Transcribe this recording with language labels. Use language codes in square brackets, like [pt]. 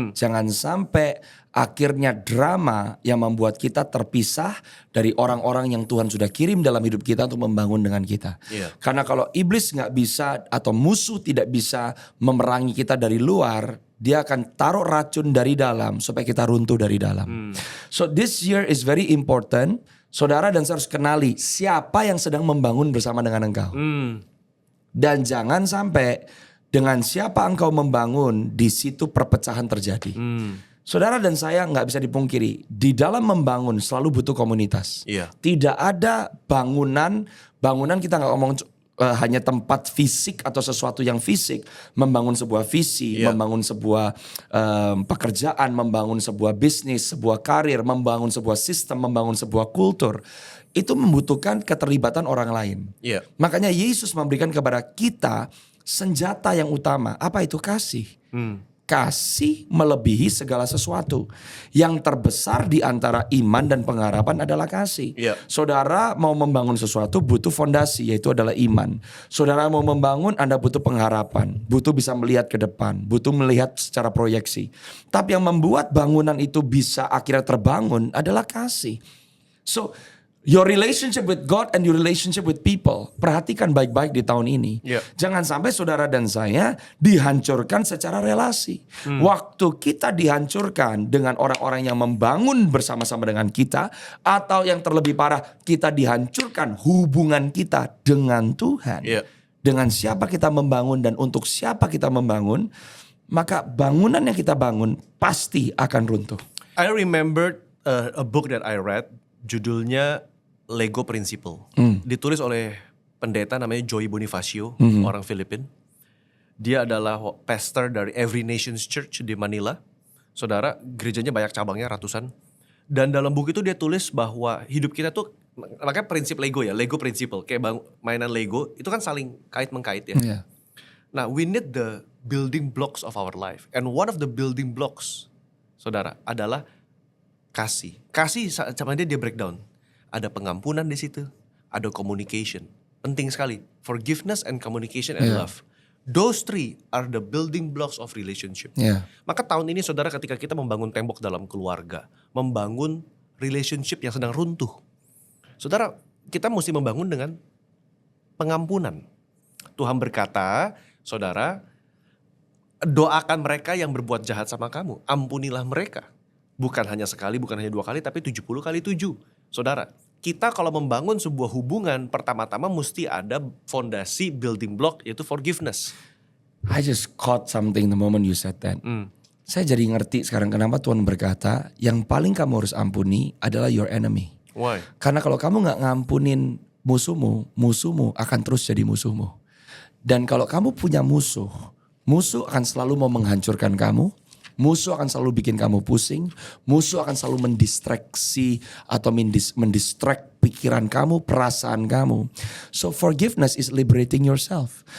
[id] Jangan sampai akhirnya drama yang membuat kita terpisah dari orang-orang yang Tuhan sudah kirim dalam hidup kita untuk membangun dengan kita. Iya. Karena kalau iblis nggak bisa atau musuh tidak bisa memerangi kita dari luar, dia akan taruh racun dari dalam supaya kita runtuh dari dalam. [en] So this year is very important. [id] Saudara dan saya harus kenali siapa yang sedang membangun bersama dengan engkau. Dan jangan sampai dengan siapa engkau membangun, di situ perpecahan terjadi. Saudara dan saya nggak bisa dipungkiri, di dalam membangun selalu butuh komunitas. Iya. Tidak ada bangunan kita nggak ngomong hanya tempat fisik atau sesuatu yang fisik. Membangun sebuah visi, Iya. membangun sebuah pekerjaan, membangun sebuah bisnis, sebuah karir, membangun sebuah sistem, membangun sebuah kultur. Itu membutuhkan keterlibatan orang lain. Iya. Makanya Yesus memberikan kepada kita senjata yang utama. Apa itu? Kasih. Kasih melebihi segala sesuatu. Yang terbesar di antara iman dan pengharapan adalah kasih. Iya. Saudara mau membangun sesuatu butuh fondasi, yaitu adalah iman. Saudara mau membangun, Anda butuh pengharapan. Butuh bisa melihat ke depan. Butuh melihat secara proyeksi. Tapi yang membuat bangunan itu bisa akhirnya terbangun adalah kasih. [en] So, your relationship with God and your relationship with people. [id] Perhatikan baik-baik di tahun ini. [en] Yeah. [id] Jangan sampai saudara dan saya dihancurkan secara relasi. Waktu kita dihancurkan dengan orang-orang yang membangun bersama-sama dengan kita. Atau yang terlebih parah, kita dihancurkan hubungan kita dengan Tuhan. [en] Yeah. [id] Dengan siapa kita membangun dan untuk siapa kita membangun. Maka bangunan yang kita bangun pasti akan runtuh. [en] I remembered a book that I read, [id] judulnya [en] Lego Principle. [id] Ditulis oleh pendeta namanya Joey Bonifacio, orang Filipina. Dia adalah pastor dari Every Nations Church di Manila. Saudara, gerejanya banyak cabangnya, ratusan. Dan dalam buku itu dia tulis bahwa hidup kita tuh, makanya prinsip Lego ya, Lego Principle. Kayak mainan Lego, itu kan saling kait-mengkait ya. [en] Yeah. Nah, we need the building blocks of our life. And one of the building blocks, saudara, [id] adalah kasih. Kasih sama dia breakdown. Ada pengampunan di situ, ada communication. Penting sekali. [en] Forgiveness and communication and love. Those three are the building blocks of relationship. Yeah. [id] Maka tahun ini saudara, ketika kita membangun tembok dalam keluarga, membangun relationship yang sedang runtuh. Saudara, kita mesti membangun dengan pengampunan. Tuhan berkata, saudara, doakan mereka yang berbuat jahat sama kamu. Ampunilah mereka. Bukan hanya sekali, bukan hanya 2 kali, tapi 70 kali 7. Saudara, kita kalau membangun sebuah hubungan, pertama-tama mesti ada fondasi [en] building block, [id] yaitu forgiveness. [en] I just caught something the moment you said that. [id] Saya jadi ngerti sekarang kenapa Tuhan berkata, yang paling kamu harus ampuni adalah [en] your enemy. Why? [id] Karena kalau kamu gak ngampunin musuhmu, musuhmu akan terus jadi musuhmu. Dan kalau kamu punya musuh, musuh akan selalu mau menghancurkan kamu. Musuh akan selalu bikin kamu pusing. Musuh akan selalu mendistraksi atau mendistract pikiran kamu, perasaan kamu. [en] So forgiveness is liberating yourself.